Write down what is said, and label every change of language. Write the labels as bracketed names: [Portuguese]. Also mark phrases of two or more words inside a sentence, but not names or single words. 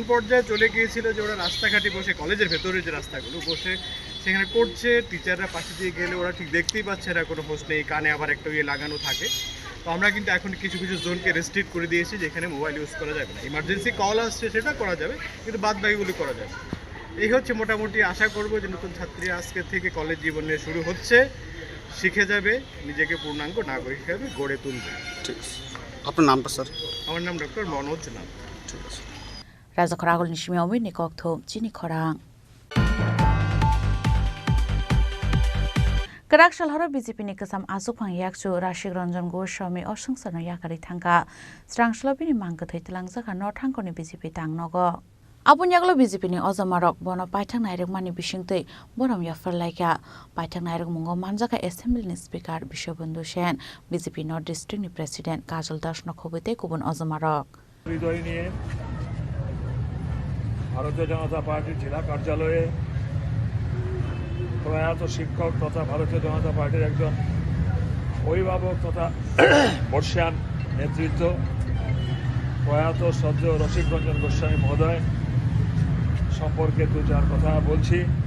[Bangla] পর্যায়ে চলে গিয়েছিল যে ওরা রাস্তাঘাটে বসে কলেজের ভেতরে যে রাস্তাগুলো বসে সেখানে করছে টিচাররা পাশে দিয়ে গেলে ওরা ঠিক দেখতেই পাচ্ছে না কোনো হোস্ট নেই কানে আবার একটা লাগানো থাকে তো আমরা কিন্তু এখন কিছু জোনকে রেস্ট্রিক্ট করে দিয়েছি যেখানে [English] mobile use [Bangla] করা যাবে না [English] emergency call [Bangla] আসছে সেটা করা যাবে কিন্তু বাদ বাকিগুলো করা যাবে এই হচ্ছে মোটামুটি আশা করব যে নতুন ছাত্রী আজকে থেকে কলেজ জীবনে শুরু হচ্ছে শিখে যাবে নিজেকে পূর্ণাঙ্গ নাগরিক হিসেবে গড়ে তুলবে ঠিক আপনার নামটা স্যার আমার নাম ডক্টর মনোজ নাথ ঠিক আছে [Kok Borok] Raja Khoragol ni simi omi ni kok thum chini khorang Karak shalhara BJP ni kasam asupang yakchu Rashik Ranjan Goswami osungsano yakari thangka Strangshlobi ni mangkathai tilangjaka northangko ni BJP tangnogo Abun yaklo BJP ni ojamarok bono paithang nairek mani bisingtei borom yafar laika paithang nairek mungo manjaka assembly ni speaker Bishobandhu Sen BJP North District ni president Kajol Das no khobite kubun ojamarok [Bangla] হৃদয় নিয়ে ভারতীয় জনতা পার্টির জেলা কার্যালয়ে প্রয়াত শিক্ষক তথা ভারতীয় জনতা পার্টির একজন অভিভাবক তথা বর্ষিয়ান নেতৃত্ব প্রয়াত শ্রদ্ধেয় রসিক রঞ্জন গোস্বামী মহোদয় সম্পর্কে দু চার কথা বলছি